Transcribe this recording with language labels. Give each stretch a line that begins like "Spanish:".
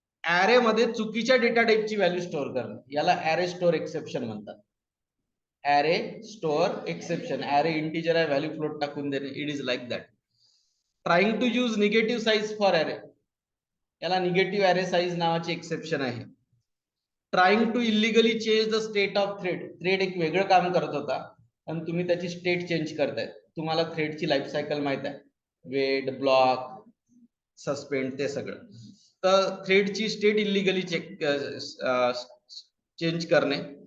Marathi: Array मध्ये चुकीच्या data टाइपची value store करणे याला ऍरे स्टोअर एक्सेप्शन म्हणतात. Array store exception. Array integer आहे, व्हॅल्यू फ्लोट टाकून देणे.
English: It is like that. Trying to use negative size for array,
Marathi: याला निगेटिव्ह ऍरे साइज नावाची एक्सेप्शन आहे.
English: Trying to illegally change the state of thread.
Marathi: Thread एक वेगळं काम करत होता आणि तुम्ही त्याची स्टेट चेंज करताय. तुम्हाला थ्रेडची लाईफ सायकल माहित आहे, वेट, ब्लॉक, सस्पेंड, ते सगळं. तर थ्रेडची स्टेट इलिगली चेंज करणे.